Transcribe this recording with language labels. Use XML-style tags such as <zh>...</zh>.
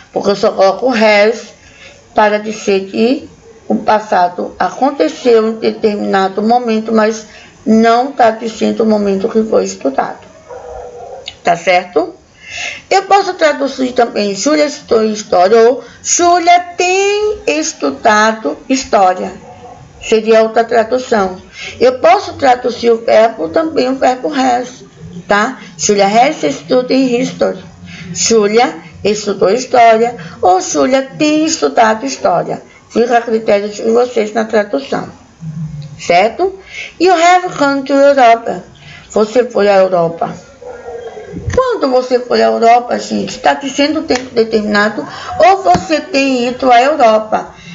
<pt>Porque eu só coloco o has para dizer que o passado aconteceu em determinado momento, mas não está dizendo o momento que foi estudado. Tá certo? Eu posso traduzir também Julia estudou história ou Julia tem estudado história. Seria outra tradução. Eu posso traduzir o verbo também, o verbo has, tá?</pt> <en>Julia has studied history.</en> <pt>Julia estudou história ou Julia tem estudado história. Fica a critério de vocês na tradução. Certo?</pt> <en>You have come to Europe. Você foi à Europa.</en> <pt>Quando você foi à Europa, gente, está dizendo o tempo determinado ou você tem ido à Europa.</pt>